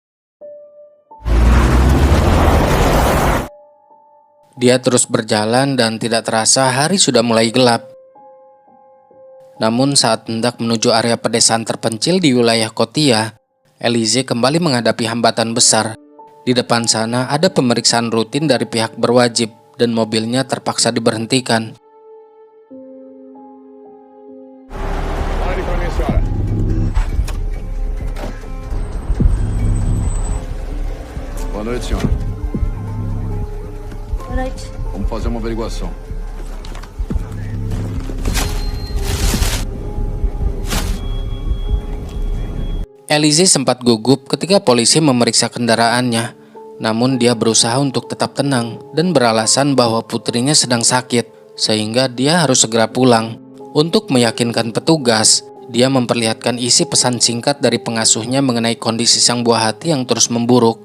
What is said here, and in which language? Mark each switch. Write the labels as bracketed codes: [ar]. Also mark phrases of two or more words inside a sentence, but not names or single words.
[id] Dia terus berjalan dan tidak terasa hari sudah mulai gelap. Namun saat hendak menuju area pedesaan terpencil di wilayah Kotia, Elise kembali menghadapi hambatan besar. Di depan sana ada pemeriksaan rutin dari pihak berwajib, dan mobilnya terpaksa diberhentikan. [pt] Boa noite, senhora. Boa noite. Vamos fazer uma averiguação. [id] Elise sempat gugup ketika polisi memeriksa kendaraannya. Namun dia berusaha untuk tetap tenang dan beralasan bahwa putrinya sedang sakit, sehingga dia harus segera pulang. Untuk meyakinkan petugas, dia memperlihatkan isi pesan singkat dari pengasuhnya mengenai kondisi sang buah hati yang terus memburuk.